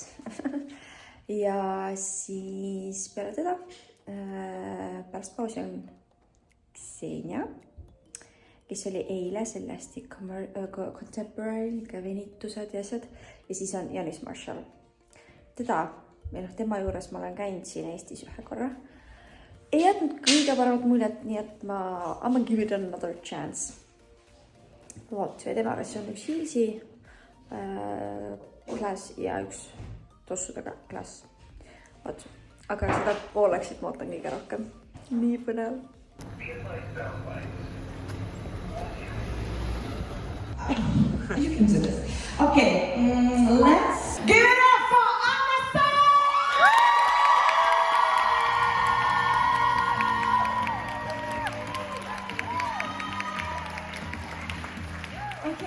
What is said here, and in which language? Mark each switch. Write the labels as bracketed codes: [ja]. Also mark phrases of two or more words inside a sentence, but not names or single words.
[et] Ja siis peale teda, pärast pausi on Ksenia kes oli eile selle hästi contemporary, niisugune venitused ja asjad. Ja siis on Janis Marshall. Tema juures ma olen käinud siin Eestis ühe korra. Ei jätnud kõige paremat muljet, nii et [en] I'm gonna give it another chance. [et] Tema versioon üks Hillsi klaas ja üks tossudega klaas. Aga seda pooleksid ma ootan kõige rohkem. Nii põnev. [en] You can do this. Okay, let's give it up for Amistad! Okay.